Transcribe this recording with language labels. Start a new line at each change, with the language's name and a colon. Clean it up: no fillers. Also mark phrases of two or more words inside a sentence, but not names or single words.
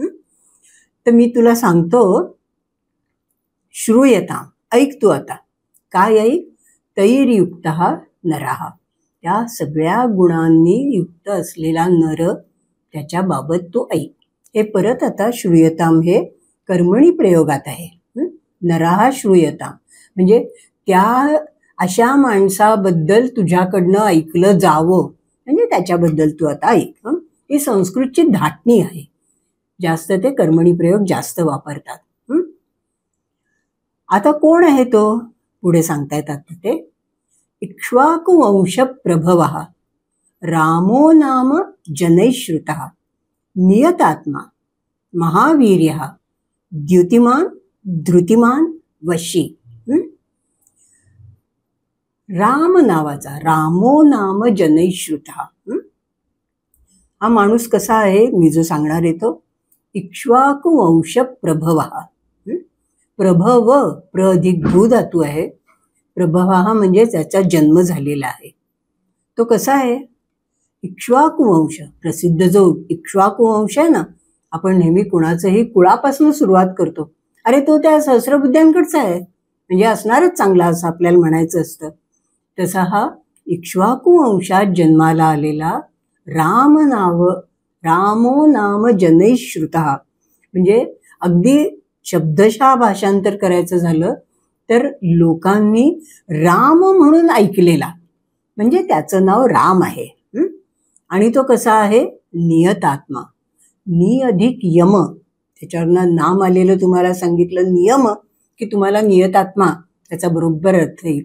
Marathi: तर मी तुला सांगतो, श्रूयताम, ऐक तू आता. काय ऐक?
Sanskrit: तैर्युक्तः नरः,
Marathi: त्या सगळ्या गुणांनी युक्त असलेला नर, त्याच्याबाबत तू ऐक. हे परत आता श्रूयताम हे कर्मणी प्रयोगात आहे.
Sanskrit: नरः श्रूयताम
Marathi: म्हणजे त्या अशा माणसाबद्दल तुझ्याकडनं ऐकलं जावं, म्हणजे त्याच्याबद्दल तू आता ऐक. ही संस्कृतची धाटणी आहे, जास्त ते कर्मणी प्रयोग जास्त वापरतात. आता कोण आहे तो? पुढे सांगता येतात ते.
Sanskrit: इक्ष्वाकुवंश प्रभवः रामो नाम जनैश्रुतः नियतात्मा महावीर्यः द्युतिमान धृतिमान वशी.
Marathi: राम नावाचा,
Sanskrit: रामो नाम जनैश्रुतः,
Marathi: हा माणूस कसा आहे मी जो सांगणार आहे तो.
Sanskrit: इक्ष्वाकुवंश प्रभवः,
Marathi: प्रभव प्र अधिक भू धातू आहे. प्रभव हा म्हणजे त्याचा जन्म झालेला आहे. तो कसा आहे? इक्ष्वाकुवंश, प्रसिद्ध जो इक्ष्वाकुवंश आहे ना, आपण नेहमी कुणाचंही कुळापासून सुरुवात करतो. अरे तो त्या सहस्रबुद्ध्यांकडचा आहे, म्हणजे असणारच चांगला असं आपल्याला म्हणायचं असतं. तसा हा इक्ष्वाकुवंशात जन्माला आलेला
Sanskrit: रामो नाम जनैश्रुतः,
Marathi: म्हणजे अगदी शब्दशः भाषांतर करायचं झालं तर लोकांनी राम म्हणून ऐकलेला, म्हणजे त्याचं नाव राम आहे. आणि तो कसा आहे? नियतात्मा, नि अधिक यम, त्याच्यावरनं नाम आलेलं तुम्हाला सांगितलं नियम, की तुम्हाला नियतात्मा त्याचा बरोबर अर्थ येईल.